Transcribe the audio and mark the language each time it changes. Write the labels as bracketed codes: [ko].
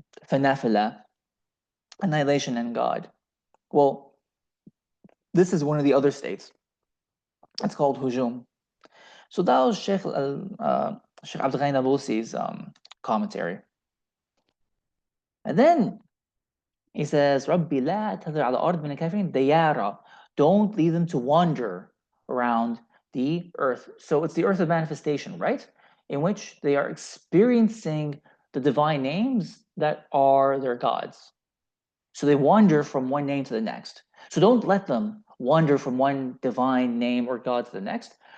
[en] Fanafila, annihilation in God. Well, this is one of the other states. It's called hujum. So that was Sheikh Abdul Ghani Nabulsi's commentary. And then he says, [ar] رَبِّ لَا تَذَرْ عَلَى الْأَرْضِ مِنَ الْكَافِرِينَ دَيَارًا. [en] Don't leave them to wander around the earth. So it's the earth of manifestation, right? In which they are experiencing the divine names that are their gods. So they wander from one name to the next. So don't let them wander from one divine name or God to the next.